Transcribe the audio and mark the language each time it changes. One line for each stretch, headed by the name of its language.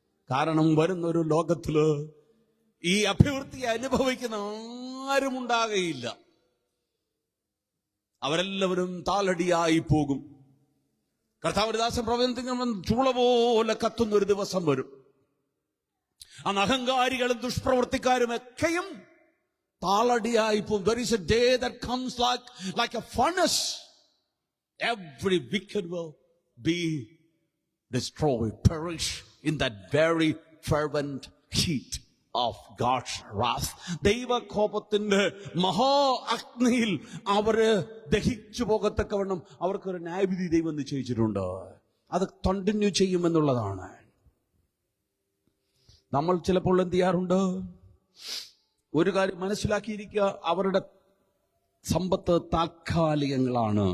Malayalam: കാരണം വരുന്നൊരു ലോകത്തില് ഈ അഭിവൃദ്ധിയെ അനുഭവിക്കുന്ന ആരും ഉണ്ടാകുകയില്ല. അവരെല്ലാവരും താളടിയായി പോകും. കർത്താവദാസൻ പ്രവചനത്തിൽ ചൂള പോലെ കത്തുന്ന ഒരു ദിവസം വരും. അന്ന് അഹങ്കാരികളും ദുഷ്പ്രവർത്തിക്കാരും ഒക്കെയും താളടിയായി പോകും.
English: There is a day that comes like a furnace. Every wicked will be destroyed, perish in that very fervent heat of God's wrath.
Malayalam: ദൈവകോപത്തിന്റെ മഹാ അഗ്നിയിൽ അവര് ദഹിച്ചു പോകത്തക്കവണ്ണം അവർക്കൊരു ന്യായവിധി ദൈവം നിശ്ചയിച്ചിട്ടുണ്ട്. അത് കണ്ടിന്യൂ ചെയ്യുമെന്നുള്ളതാണ്. നമ്മൾ ചിലപ്പോൾ എന്ത് ചെയ്യാറുണ്ട്, ഒരു കാര്യം മനസ്സിലാക്കിയിരിക്കുക, അവരുടെ സമ്പത്ത് താൽക്കാലികങ്ങളാണ്.